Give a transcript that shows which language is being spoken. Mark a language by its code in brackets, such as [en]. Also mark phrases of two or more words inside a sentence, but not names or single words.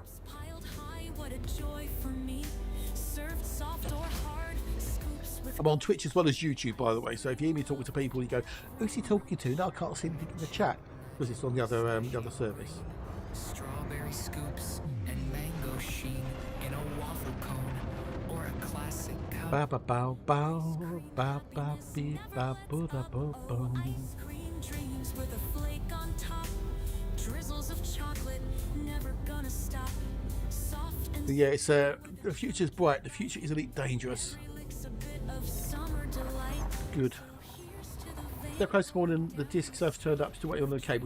[en] Piled high, what a joy for me. Served soft or hard, scoops with. I'm on Twitch as well as YouTube, by the way. So if you hear me talking to people, you go, "Who's he talking to?" No, I can't see anything in the chat because it's on the other service. Strawberry scoops and mango sheen in a waffle cone or a classic cup. Ba ba ba ba ba ba beep ba boo da boo boo. Ice cream dreams with a flake on top. Drizzles of chocolate, never gonna stop. Soft and Yeah, it's the future's bright. The future is a bit dangerous. a bit of summer delight. Good. Here's to the vein. They're close this morning. The discs have turned up. Still waiting on the cables.